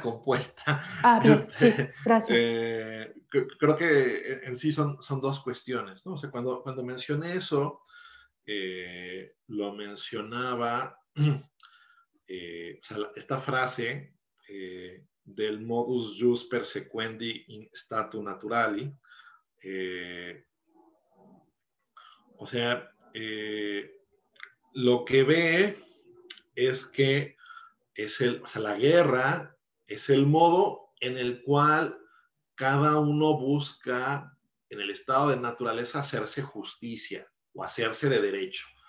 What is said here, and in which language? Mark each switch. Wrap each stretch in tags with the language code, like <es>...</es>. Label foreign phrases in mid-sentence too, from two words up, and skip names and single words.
<es>compuesta. Ah, bien, sí, gracias. Creo que en sí son dos cuestiones, ¿no? O sea, cuando mencioné eso, lo mencionaba, o sea, esta frase del</es> <la>modus jus persequendi in statu naturali,</la> <es>o sea, lo que ve es que o sea, la guerra es el modo en el cual cada uno busca en el estado de naturaleza hacerse justicia o hacerse de derecho.</es>